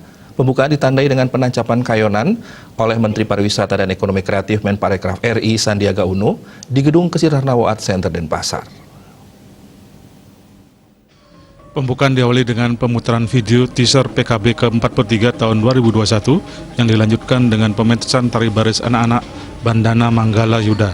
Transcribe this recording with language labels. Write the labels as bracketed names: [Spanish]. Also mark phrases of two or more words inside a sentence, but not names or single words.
[Indonesian] Pembukaan ditandai dengan penancapan kayonan oleh Menteri Pariwisata dan Ekonomi Kreatif Menparekraf RI Sandiaga Uno di Gedung Kesirarnawa Art Center Denpasar. Pembukaan diawali dengan pemutaran video teaser PKB ke-43 tahun 2021 yang dilanjutkan dengan pementasan tari baris anak-anak Bandana Manggala Yuda.